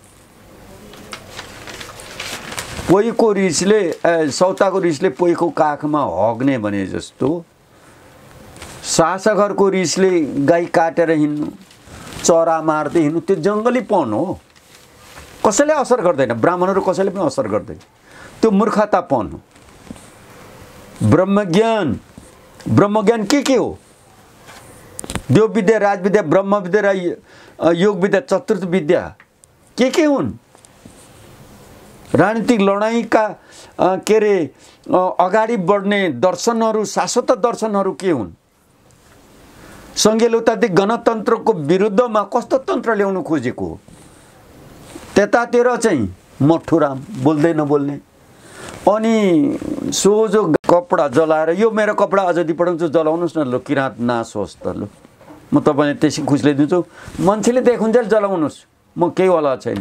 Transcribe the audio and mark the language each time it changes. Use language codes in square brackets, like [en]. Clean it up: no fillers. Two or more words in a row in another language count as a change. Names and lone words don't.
[ne] पोइको रिसले, सौताको रिसले पोइको काखमा हग्ने भने जस्तो शासकहरूको रिसले गाई काटेर हिँड्नु, चरा मार्दै हिँड्नु, त्यो जङ्गलीपन हो। कसैले असर गर्दैन, ब्राह्मणहरू कसैले पनि असर गर्दैन, त्यो मूर्खतापन हो। ब्रह्मज्ञान, ब्रह्मज्ञान के हो? देव विद्या, राजविद्या, ब्रह्म विद्या र योग विद्या, चतुर्थ विद्या के हुन्? राजनीतिक लडाइँका के अरे अगाडि बढ्ने दर्शनहरू, शाश्वत दर्शनहरू के हुन्? सङ्घीय लोकतान्त्रिक गणतन्त्रको विरुद्धमा कस्तो तन्त्र ल्याउनु खोजेको हो? त्यतातिर चाहिँ मठुराम बोल्दै नबोल्ने, अनि सोझो कपडा जलाएर, यो मेरो कपडा आजादी पढाउँछु, जलाउनुहोस् न, लो किराँत नाश होस् त, लो म तपाईँलाई त्यसै खुसीले दिन्छु, मान्छेले देखुन्जेल जलाउनुहोस्, म केही वाला छैन।